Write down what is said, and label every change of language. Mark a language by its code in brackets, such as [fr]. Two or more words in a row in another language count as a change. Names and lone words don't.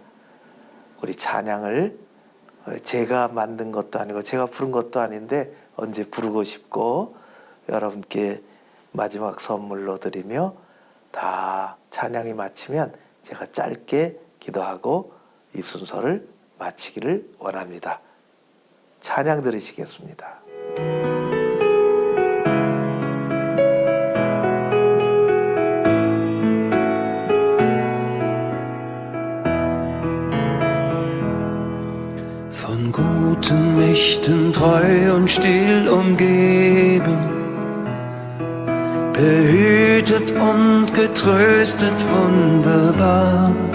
[ko] 우리 찬양을 제가 만든 것도 아니고 제가 부른 것도 아닌데 언제 부르고 싶고 여러분께 마지막 선물로 드리며 다 찬양이 마치면 제가 짧게 기도하고 이 순서를 마치기를 원합니다. 찬양 들으시겠습니다. [de] Von guten Mächten treu und still umgeben, behütet und getröstet wunderbar.